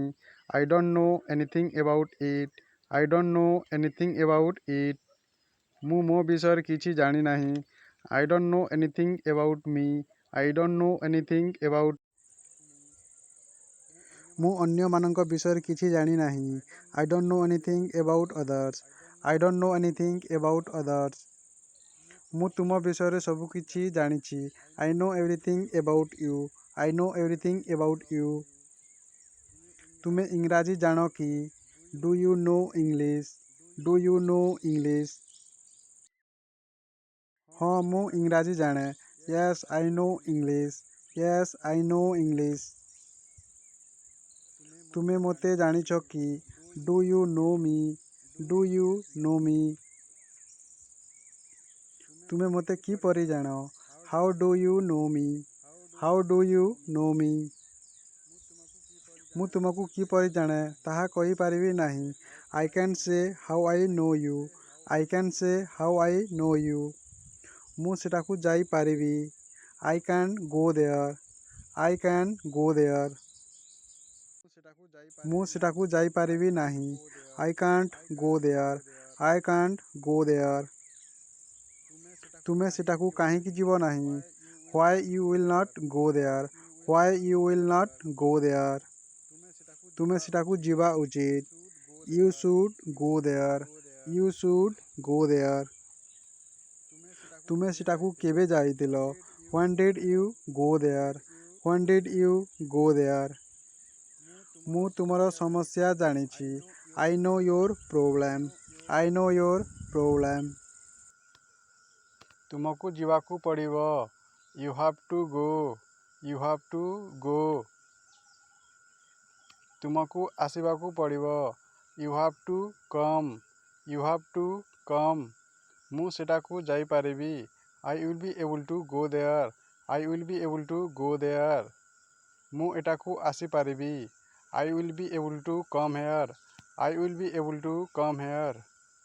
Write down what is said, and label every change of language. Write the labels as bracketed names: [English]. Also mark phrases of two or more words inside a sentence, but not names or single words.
[English] I don't know anything about it. I don't know anything about it. [Odia] ମୁଁ ମୋ ବିଷୟରେ କିଛି ଜାଣିନାହିଁ. [English] I don't know anything about me. I don't know anything about [Odia] ମୁଁ ଅନ୍ୟମାନଙ୍କ ବିଷୟରେ କିଛି ଜାଣିନାହିଁ. [English] I don't know anything about others. I don't know anything about others. [Odia] ମୁଁ ତୁମ ବିଷୟରେ ସବୁ କିଛି ଜାଣିଛି. [English] I know everything about you. I know everything about you. [Odia] ତୁମେ ଇଂରାଜୀ ଜାଣ କି? [English] Do you know English? Do you know English? [Odia] ହଁ ମୁଁ ଇଂରାଜୀ ଜାଣେ. [English] Yes, I know English. Yes, I know English. [Odia] ତୁମେ ମୋତେ ଜାଣିଛ କି? [English] Do you know me? Do you know me? [Odia] ତୁମେ ମୋତେ କିପରି ଜାଣ? [English] How do you know me? How do you know me? [Odia] ମୁଁ ତୁମକୁ କିପରି ଜାଣେ ତାହା କହିପାରିବି ନାହିଁ. [English] I can say how I know you. I can say how I know you. [Odia] ମୁଁ ସେଠାକୁ ଯାଇପାରିବି. [English] I can go there. I can go there. [Odia] ମୁଁ ସେଠାକୁ ଯାଇପାରିବି ନାହିଁ. [English] I can't go there. I can't go there. [Odia] ତୁମେ ସେଠାକୁ କାହିଁକି ଯିବ ନାହିଁ? [English] Why you will not go there? Why you will not go there? [Odia] ତୁମେ ସେଠାକୁ ଯିବା ଉଚିତ. [English] You should go there. You should go there. [Odia] ତୁମେ ସେଠାକୁ କେବେ ଯାଇଥିଲ? [English] When did you go there? When did you go there? [Odia] ମୁଁ ତୁମର ସମସ୍ୟା ଜାଣିଛି. [English] I know your problem. I know your problem. [Odia] ତୁମକୁ ଯିବାକୁ ପଡ଼ିବ. [English] You have to go. You have to go. [Odia] ତୁମକୁ ଆସିବାକୁ ପଡ଼ିବ. [English] You have to come. You have to come. [Odia] ମୁଁ ସେଠାକୁ ଯାଇପାରିବି. [English] I will be able to go there. I will be able to go there. [Odia] ମୁଁ ଏଠାକୁ ଆସିପାରିବି. [English] I will be able to come here. I will be able to come here.